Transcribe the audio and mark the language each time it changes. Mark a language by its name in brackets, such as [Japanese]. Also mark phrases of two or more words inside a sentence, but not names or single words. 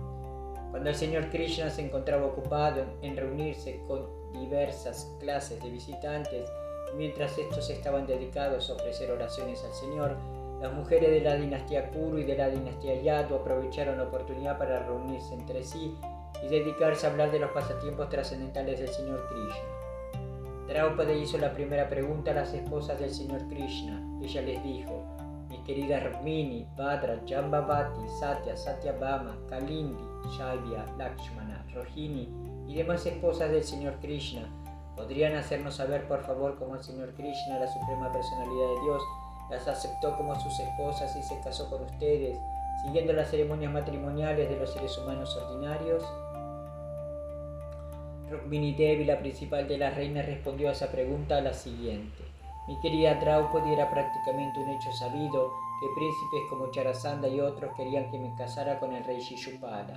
[Spanish] Cuando el señor Krishna se encontraba ocupado en reunirse con diversas clases de visitantes, mientras estos estaban dedicados a ofrecer oraciones al Señor, las mujeres de la dinastía Kuru y de la dinastía Yadu aprovecharon la oportunidad para reunirse entre sí y dedicarse a hablar de los pasatiempos trascendentales del Señor Krishna. Draupadi hizo la primera pregunta a las esposas del Señor Krishna. Ella les dijo: mis queridas Rukmini, Bhadra, Jambavati, Satya, Satyabhama, Kalindi, Shaibya, Lakshmana, Rohini y demás esposas del Señor Krishna, ¿podrían hacernos saber por favor cómo el Señor Krishna, la suprema personalidad de Dios, las aceptó como sus esposas y se casó con ustedes, siguiendo las ceremonias matrimoniales de los seres humanos ordinarios? Rukmini Devi, la principal de las reinas, respondió a esa pregunta a la siguiente: mi querida Draupadi, era prácticamente un hecho sabido que príncipes como Charasanda y otros querían que me casara con el rey Shishupala.